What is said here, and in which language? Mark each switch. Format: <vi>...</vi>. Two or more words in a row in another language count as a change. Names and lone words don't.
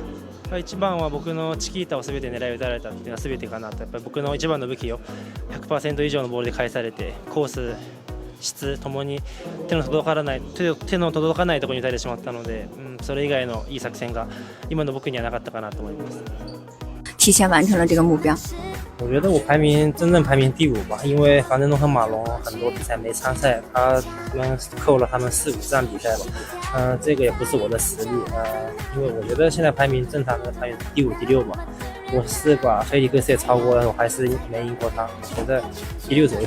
<ja>一番は僕のチキータをすべて狙い打たれたっていうのはすべてかなと。やっぱり僕の一番の武器を 100% 以上のボールで返されて、コース質ともに手の届かないところに打たれてしまったので、それ以外のいい作戦が今の僕にはなかったかなと思います。</ja> <zh>提前完成了这个目标。我觉得我真正排名第5吧，因为樊振东和马龙很多比赛没参赛，他们扣了他们4、5站比赛吧，这个也不是我的实力，因为我觉得现在排名正常的排名第5、第6吧，我是把菲利克斯也超过了，我还是没赢过他，我觉得第6左右。</zh>